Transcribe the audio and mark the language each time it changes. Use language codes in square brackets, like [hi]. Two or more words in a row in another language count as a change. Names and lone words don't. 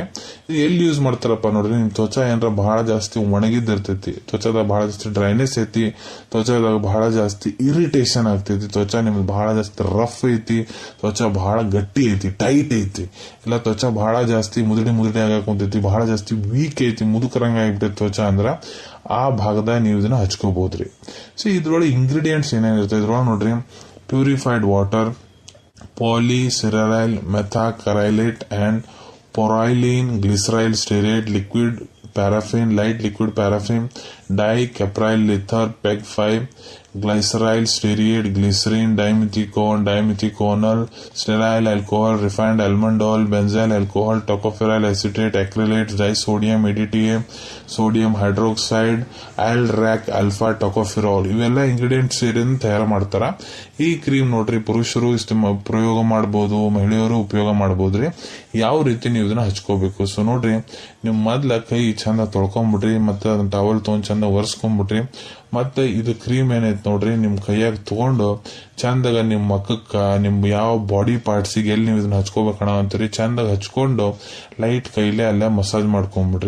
[kn] ಇದು ಎಲ್ಲಿ ಯೂಸ್ ಮಾಡ್ತಾರಪ್ಪ ನೋಡ್ರಿ, ನಿಮ್ ತ್ವಚಾ ಏನಾರ ಬಹಳ ಜಾಸ್ತಿ ಒಣಗಿದ್ದಿರ್ತೈತಿ, ತ್ವಚಾದಾಗ ಬಹಳ ಜಾಸ್ತಿ ಡ್ರೈನೆಸ್ ಐತಿ, ತ್ವಚಾದಾಗ ಬಹಳ ಜಾಸ್ತಿ ಇರಿಟೇಷನ್ ಆಗ್ತೈತಿ, ತ್ವಚಾ ನಿಮ್ಗೆ ಬಹಳ ಜಾಸ್ತಿ ರಫ್ ಐತಿ, ತ್ವಚಾ ಬಹಳ ಗಟ್ಟಿ ಐತಿ, ಟೈಟ್ ಐತಿ, ಇಲ್ಲ ತ್ವಚಾ ಬಹಳ ಜಾಸ್ತಿ ಮುದುಡಿ ಆಗಾಕೊಂತೈತಿ, ಬಹಳ ಜಾಸ್ತಿ ವೀಕ್ ಐತಿ, ಮುದುಕರಂಗ ಆಗ್ಬಿಟ್ಟೈತಿ ತ್ವಚಾ ಅಂದ್ರ ಆ ಭಾಗದಾಗ ನೀವು ಇದನ್ನ ಹಚ್ಕೋಬಹುದ್ರಿ. ಸೊ ಇದ್ರೊಳಗೆ ಇಂಗ್ರೀಡಿಯೆಂಟ್ಸ್ ಏನೇನಿರ್ತದೆ ಇದ್ರೊಳಗೆ ನೋಡ್ರಿ, [en] purified water, polyceryl methacrylate and poreline glyceryl stearate liquid paraffin, light liquid paraffin, dicapryl ether, peg 5, glyceryl stearate, glycerin, dimethiconal, stearyl alcohol, refined almond oil, benzyl alcohol, tocopherol acetate, acrylates, disodium EDTA, sodium hydroxide, aldrac alpha tocopherol [kn] ಇವೆಲ್ಲ ಇಂಗ್ರೀಡಿಯೆಂಟ್ಸ್ ಸೇರಿದ ತಯಾರು ಮಾಡ್ತಾರ. ಈ ಕ್ರೀಮ್ ನೋಡ್ರಿ ಪುರುಷರು ಪ್ರಯೋಗ ಮಾಡಬಹುದು, ಮಹಿಳೆಯರು ಉಪಯೋಗ ಮಾಡಬಹುದ್ರಿ. ಯಾವ ರೀತಿ ನೀವು ಇದನ್ನ ಹಚ್ಕೋಬೇಕು. ಸೊ ನೋಡ್ರಿ, ನೀವು ಮೊದ್ಲ ಕೈ ಚಂದ ತೊಳ್ಕೊಂಡ್ಬಿಟ್ರಿ, ಮತ್ತೆ ಅದನ್ನ ಟವಲ್ ತಗೊಂಡ್ ಚಂದ ಒರೆಸ್ಕೊಂಡ್ಬಿಟ್ರಿ, ಮತ್ತೆ ಇದು ಕ್ರೀಮ್ ಏನೈತಿ ನೋಡ್ರಿ ನಿಮ್ ಕೈಯಾಗ ತಗೊಂಡು ಚಂದಾಗ ನಿಮ್ ಮಕ್ಕಕ್ಕ, ನಿಮ್ ಯಾವ [en] body partsige [kn] ಎಲ್ಲಿ ನೀವು ಇದನ್ನ ಹಚ್ಕೋಬೇಕಣ ಅಂತೀರಿ ಚಂದಾಗ ಹಚ್ಕೊಂಡು ಲೈಟ್ ಕೈಲೇ ಅಲ್ಲೇ ಮಸಾಜ್ ಮಾಡ್ಕೊಂಡ್ಬಿಡ್ರಿ.